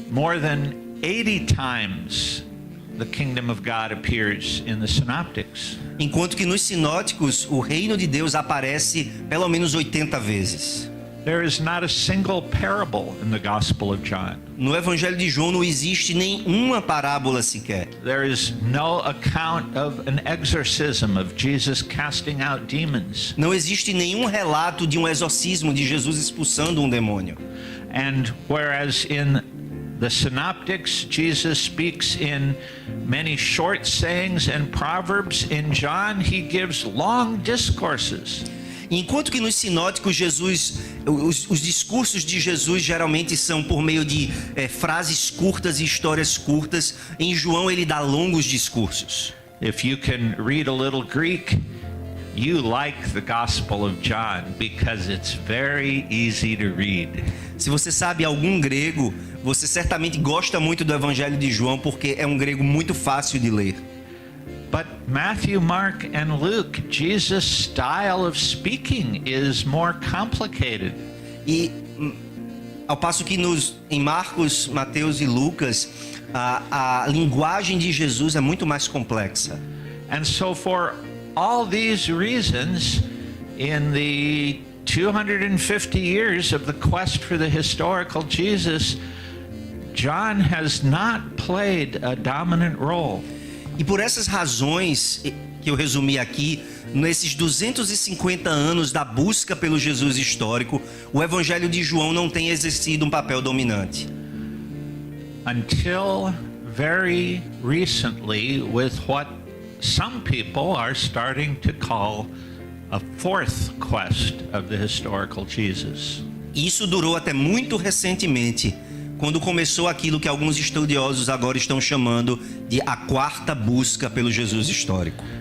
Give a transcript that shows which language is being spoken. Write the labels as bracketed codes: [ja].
[en] More than 80 times the kingdom of God appears in the synoptics. [pt] Enquanto que nos sinóticos o reino de Deus aparece pelo menos 80 vezes. [en] There is not a single parable in the Gospel of John. [pt] No Evangelho de João não existe nenhuma parábola sequer. [en] There is no account of an exorcism of Jesus casting out demons. [pt] Não existe nenhum relato de um exorcismo de Jesus expulsando um demônio. [en] And whereas in the synoptics Jesus speaks in many short sayings and proverbs, in John he gives long discourses. [pt] Enquanto que nos sinóticos os discursos de Jesus geralmente são por meio de frases curtas e histórias curtas, em João ele dá longos discursos. [en] If you can read a little Greek, you like the Gospel of John because it's very easy to read. [pt] Se você sabe algum grego, você certamente gosta muito do Evangelho de João porque é um grego muito fácil de ler. [en] But Matthew, Mark, and Luke, Jesus' style of speaking is more complicated. [pt] E ao passo que em Marcos, Mateus e Lucas, a linguagem de Jesus é muito mais complexa. [en] And so for all these reasons, in the 250 years of the quest for the historical Jesus, John has not played a dominant role. [pt] E por essas razões que eu resumi aqui, nesses 250 anos da busca pelo Jesus histórico, o Evangelho de João não tem exercido um papel dominante. [en] Until very recently, with what some people are starting to call a fourth quest of the historical Jesus. [pt] Isso durou até muito recentemente, quando começou aquilo que alguns estudiosos agora estão chamando de a quarta busca pelo Jesus histórico.